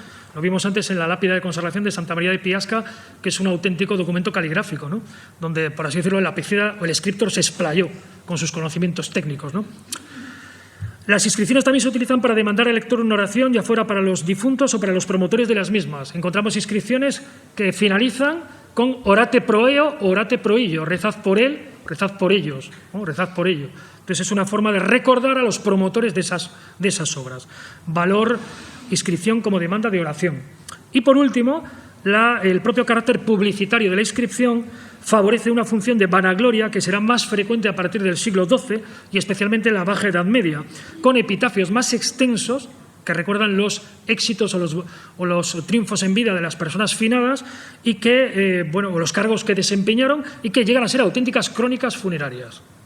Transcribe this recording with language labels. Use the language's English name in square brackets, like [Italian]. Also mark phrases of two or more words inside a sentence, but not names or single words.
[Spanish] Lo vimos antes en la lápida de consagración de Santa María de Piasca, que es un auténtico documento caligráfico, ¿no? Donde, por así decirlo, el lapicida o el escritor se explayó con sus conocimientos técnicos, ¿no? Las inscripciones también se utilizan para demandar al lector una oración, ya fuera para los difuntos o para los promotores de las mismas. Encontramos inscripciones que finalizan con [Latin] orate pro eo [Spanish] o [Latin] orate pro illo, [Spanish] rezad por él, rezad por ellos, ¿no? Rezad por ello. Entonces es una forma de recordar a los promotores de esas obras. Valor, inscripción como demanda de oración. Y por último, el propio carácter publicitario de la inscripción favorece una función de vanagloria que será más frecuente a partir del siglo XII y especialmente en la Baja Edad Media, con epitafios más extensos que recuerdan los éxitos o los triunfos en vida de las personas finadas y que, o los cargos que desempeñaron y que llegan a ser auténticas crónicas funerarias.